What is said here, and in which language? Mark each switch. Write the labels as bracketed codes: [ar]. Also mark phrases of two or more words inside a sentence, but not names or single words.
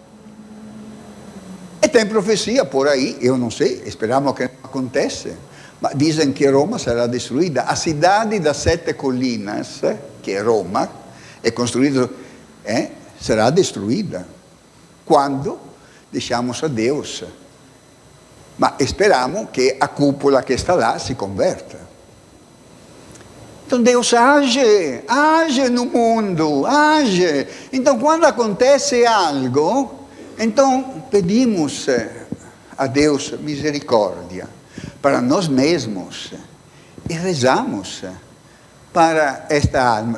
[pt] E tem profecia por aí, eu não sei, esperamos que não aconteça. Mas dizem que Roma será destruída. A cidade das 7 colinas, que é Roma, é construída, será destruída. Quando deixamos a Deus. [it] Ma speriamo che a cupola che sta là si converta. [pt] Então Deus age no mundo, age. Então quando acontece algo, então pedimos a Deus misericórdia para nós mesmos e rezamos para esta alma.